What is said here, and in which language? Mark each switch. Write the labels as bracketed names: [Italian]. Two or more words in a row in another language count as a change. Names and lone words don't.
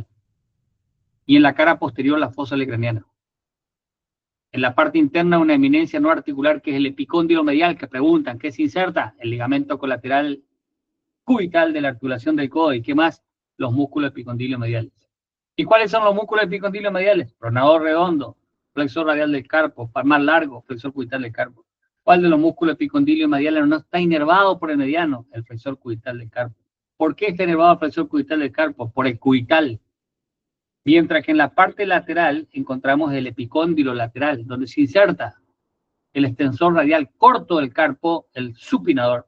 [Spanish] Y en la cara posterior la fosa lecraniana. En la parte interna una eminencia no articular que es el epicóndilo medial, que preguntan, ¿qué se inserta? El ligamento colateral cubital de la articulación del codo. ¿Y qué más? Los músculos epicondilios mediales. ¿Y cuáles son los músculos epicondilios mediales? Pronador redondo, flexor radial del carpo, palmar largo, flexor cubital del carpo. ¿Cuál de los músculos epicondilios mediales no está inervado por el mediano? El flexor cubital del carpo. ¿Por qué está inervado el flexor cubital del carpo? Por el cubital. Mientras que en la parte lateral encontramos el epicóndilo lateral, donde se inserta el extensor radial corto del carpo, el supinador.